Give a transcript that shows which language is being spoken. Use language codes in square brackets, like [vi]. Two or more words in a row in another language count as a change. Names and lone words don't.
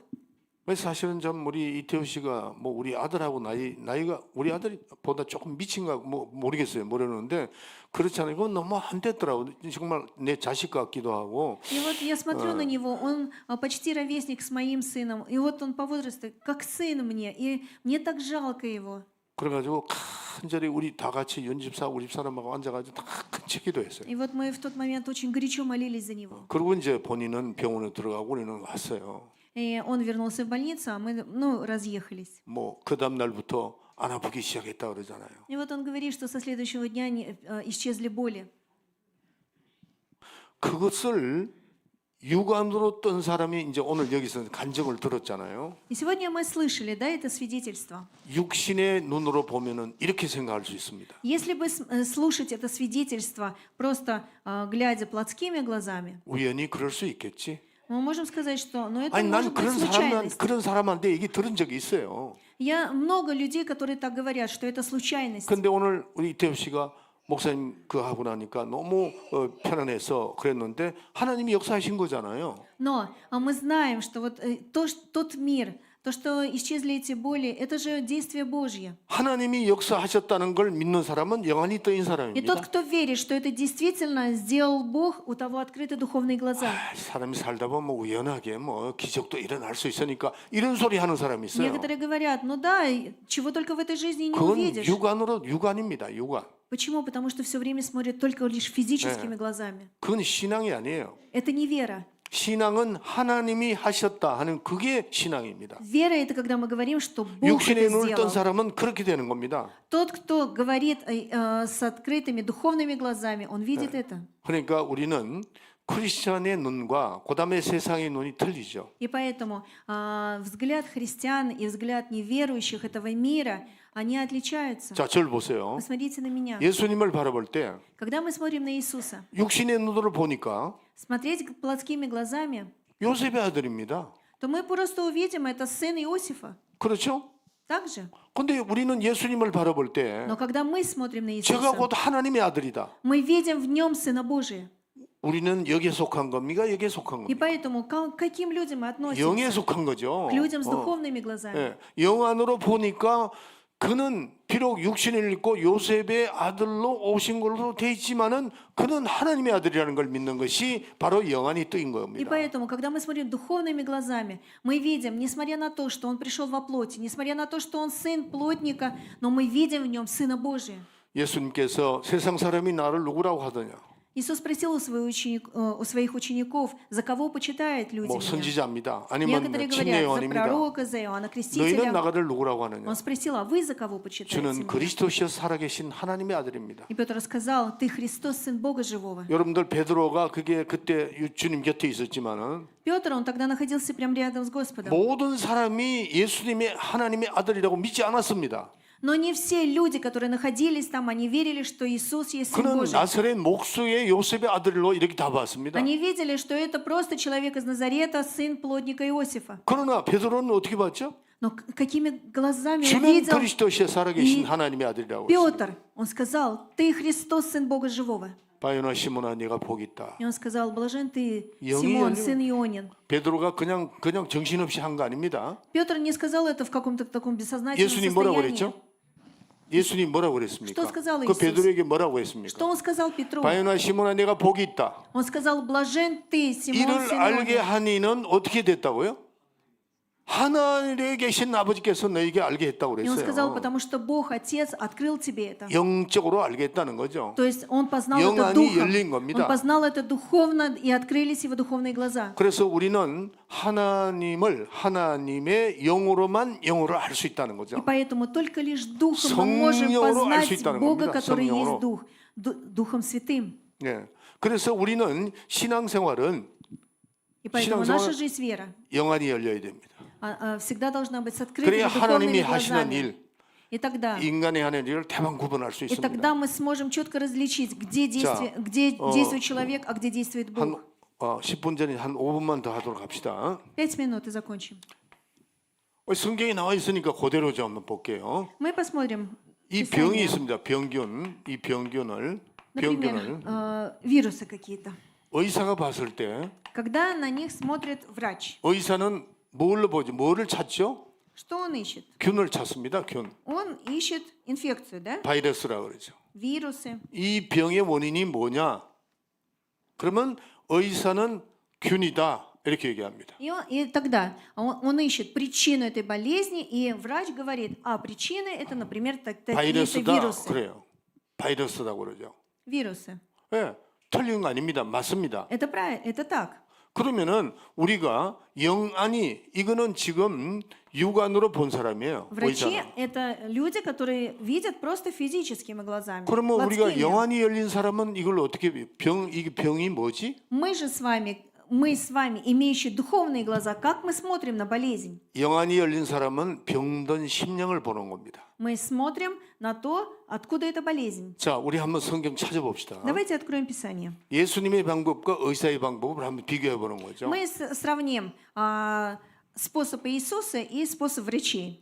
[ko] 그래서 사실은 좀 우리 이태우 씨가 뭐 우리 아들하고 나이가 우리 아들보다 조금 미친가 뭐 모르겠어요. 모르는데 그렇잖아요. 이건 너무 안 됐더라고. 정말 내 자식 같기도 하고. [ru] И вот я смотрю на него, он почти ровесник с моим сыном, и вот он по возрасту как сын мне, и мне так жалко его. [ko] 그래가지고 간절히 우리 다 같이 윤집사 우리 집사람하고 앉아가지고 다 같이 기도했어요. [ru] И вот мы в тот момент очень горячо молились за него. [ko] 그리고 이제 본인은 병원에 들어가고 우리는 왔어요. [ru] И он вернулся в больницу, а мы, разъехались. [ko] 뭐 그 다음 날부터 안 아프기 시작했다 그러잖아요. [ru] И вот он говорит, что со следующего дня исчезли боли. [ko] 그것을 육안으로 뜬 사람이 이제 오늘 여기서 간증을 들었잖아요. [ru] И сегодня мы слышали, да, это свидетельство. [ko] 육신의 눈으로 보면은 이렇게 생각할 수 있습니다. [ru] Если бы слушать это свидетельство, просто глядя плотскими глазами, [ko] 우연히 그럴 수 있겠지. [ru] Мы можем сказать, что это [ko] 아니 난 [ru] может быть случайность. [ko] 그런 사람한테 얘기 들은 적이 있어요. [ru] Я много людей, которые так говорят, что это случайность. [ko] 근데 오늘 우리 이태엽 씨가 목사님 그 하고 나니까 너무 편안해서 그랬는데 하나님이 역사하신 거잖아요. [ru] Но мы знаем, что вот тот мир, то, что исчезли эти боли, это же действие Божье. [ko] 하나님이 역사하셨다는 걸 믿는 사람은 영안이 떠인 [ru] И [ko] 사람입니다. [ru] тот, кто верит, что это действительно сделал Бог, у того открыты духовные глаза. [ko] 사람이 살다 보면 우연하게 기적도 일어날 수 있으니까 이런 소리 하는 사람이 있어요. [ru] Некоторые говорят, ну да, чего только в этой жизни не [ko] 그건 [ru] увидишь. [ko] 육안입니다. 육안. [ru] Почему? Потому что все время смотрят только лишь физическими глазами. [ko] 그건 신앙이 아니에요. [ru] Это не вера. [ko] 신앙은 하나님이 하셨다 하는 그게 신앙입니다. [ru] Вера — это когда мы говорим, что Бог [ko] 육신의 [ru] это [ko] 눈을 뜬 [ru] сделал. [ko] 사람은 그렇게 되는 겁니다. [ru] Тот, кто говорит с открытыми духовными глазами, он видит это. [ko] 그러니까 우리는 크리스천의 눈과 그다음에 세상의 눈이 틀리죠. [ru] И поэтому взгляд христиан и взгляд неверующих этого мира, они отличаются. [ko] 자, 저를 보세요. [ru] Посмотрите на меня. [ko] 예수님을 바라볼 때 [ru] Когда мы смотрим на Иисуса, [ko] 육신의 눈으로 보니까 [ru] смотреть плотскими глазами, [ko] 요셉의 아들입니다. [ru] то мы просто увидим, это сын Иосифа. [ko] 그렇죠? [ru] Так же? [ko] 근데 우리는 예수님을 바라볼 때 [ru] Но когда мы смотрим на [ko] 제가 [ru] Иисуса, [ko] 곧 하나님의 아들이다. [ru] мы видим в нем Сына Божия. [ko] 우리는 여기에 속한 겁니까? 여기에 속한 [ru] И [ko] 겁니까? [ru] поэтому к каким людям мы [ko] 영에 [ru] относимся? [ko] 속한 거죠. [ru] К людям с 어. духовными глазами. [ko] 예, 영 안으로 보니까 그는 비록 육신을 입고 요셉의 아들로 오신 걸로 돼 있지만은 그는 하나님의 아들이라는 걸 믿는 것이 바로 영안이 뜨인 [ru] И [ko] 겁니다. [ru] поэтому, когда мы смотрим духовными глазами, мы видим, несмотря на то, что Он пришел во плоти, несмотря на то, что Он сын плотника, но мы видим в Нем Сына Божия. [ko] 예수님께서 세상 사람이 나를 누구라고 하더냐? [ru] Иисус спросил у своих учеников, за кого почитают люди [ko] 뭐 [ru] меня. [ko] 선지자입니다. 아니면 [ru] Некоторые [ko] 침례 [ru] говорят, за [ko] 요한입니다. [ru] пророка, за Иоанна [ko] 너희는 [ru] Крестителя. [ko] 나를 누구라고 하느냐? [ru] Он спросил, а вы за кого почитаете [ko] 저는 [ru] меня? [ko] 그리스도시여 살아계신 하나님의 아들입니다. [ru] И Петр сказал, ты Христос, Сын Бога Живого. [ko] 여러분들 베드로가 그게 그때 주님 곁에 있었지만은 [ru] Петр, он тогда находился прямо рядом с Господом. [ko] 모든 사람이 예수님의 하나님의 아들이라고 믿지 않았습니다. [ru] Но не все люди, которые находились там, они верили, что Иисус есть Сын [ko] 그는 [ru] Божий. [ko] 나사렛 목수의 요셉의 아들로 이렇게 다 봤습니다. [ru] Они видели, что это просто человек из Назарета, сын плотника Иосифа. [ko] 그러나 베드로는 어떻게 봤죠? [ru] Но какими глазами он [ko] 주는 [ru] видел [ko] 그리스도시에 살아계신 이 하나님의 아들이라고 했습니다. [ru] Петр? Он сказал, ты Христос, Сын Бога Живого. [ko] 바요나 시몬아 네가 복이 있다. [ru] И он сказал, блажен ты, [ko] 영이 [ru] Симон, [ko] 열리고- [ru] сын Ионин. [ko] 베드로가 그냥 정신없이 한 거 아닙니다. [ru] Петр не сказал это в каком-то таком бессознательном [ko] 예수님 뭐라고 [ru] состоянии. [ko] 그랬죠? 예수님 뭐라고 그랬습니까? [ru] Что сказал [ko] 그 [ru] Иисус? [ko] 베드로에게 뭐라고 [ru] Что [ko] 했습니까? [ru] он сказал Петру? [ko] 바요나 시몬아 네가 복이 있다. [ru] Он сказал, блажен ты, Симон, [ko] 이를 [ru] сын [ko] 알게 [ru] Ионин. [ko] 한 이는 어떻게 됐다고요? 하늘에 계신 아버지께서 너에게 알게 했다고 [ru] И он сказал, [ko] 그랬어요. [ru] потому что Бог, Отец, открыл тебе это. [ko] 영적으로 알게 했다는 거죠. [ru] То есть он познал это [ko] 영안이 [ru] духом. [ko] 열린 겁니다. [ru] Он познал это духовно, и открылись его духовные глаза. [ko] 그래서 우리는 하나님을 하나님의 영으로만 영으로 알 수 있다는 [ru] И [ko] 거죠. [ru] поэтому только лишь духом мы можем [ko] 성령으로 알 수 [ru] познать [ko] 있다는 [ru] Бога, [ko] 겁니다. [ru] который [ko] 성령으로. [ru] есть Дух, Духом Святым. [ko] 예. 그래서 우리는 신앙생활은 [ru] И поэтому [ko] 신앙생활- [ru] наша жизнь вера [ko] 영안이 열려야 됩니다. [ru] всегда должна быть с открытыми [ko] 그래야 하나님이 [ru] духовными [ko] 하시는 [ru] глазами. [ko] 일, [ru] И тогда, [ko] 인간이 하는 일을 대만 구분할 수 [ru] и [ko] 있습니다. [ru] тогда мы сможем четко различить, где действует человек, а где действует [ko] 한 [ru] Бог. [ko] 10분 전에 한 5분만 더 하도록 합시다. [ru] 5 минут и закончим. [ko] 성경에 나와 있으니까 그대로 좀 한번 볼게요. [ru] Мы посмотрим. [ko] 이 [ru] Писание. [ko] 병이 있습니다. 병균. 이 병균을 [ru] Например, вирусы какие-то. [ko] 의사가 봤을 때 [ru] Когда на них смотрит врач, [ko] 의사는 뭘로 보죠? 뭐를 찾죠? [ru] что он ищет? [ko] 균을 찾습니다. 균. [ru] Он ищет инфекцию, да? [ko] 바이러스라 그러죠. [ru] Вирусы. [ko] 이 병의 원인이 뭐냐? 그러면 의사는 균이다. 이렇게 얘기합니다. [ru] И тогда он ищет причину этой болезни, и врач говорит, а причины это, например, такие-то [ko] 바이러스다. [ru] вирусы. [ko] 그래요. 바이러스라고 그러죠. [ru] Вирусы. [ko] 예. 틀린 거 아닙니다. 맞습니다. [ru] Это правильно, это так. [ko] 그러면은 우리가 영안이 이거는 지금 육안으로 본 사람이에요. [ru] Врачи [ko] 의사는. [ru] это люди, которые видят просто физическими глазами. [ko] 그러면 우리가 [ru] плотскими. [ko] 영안이 열린 사람은 이걸 어떻게 이게 병이 뭐지? [ru] Мы же с вами, мы с вами, имеющие духовные глаза, как мы смотрим на болезнь? [ko] 영안이 열린 사람은 병든 심령을 보는 겁니다. [ru] Мы смотрим на то, откуда эта болезнь. [ko] 자, 우리 한번 성경 찾아봅시다. [ru] Давайте откроем Писание. [ko] 예수님의 방법과 의사의 방법을 한번 비교해 보는 거죠. [ru] Мы сравним способ Иисуса и способ врачей.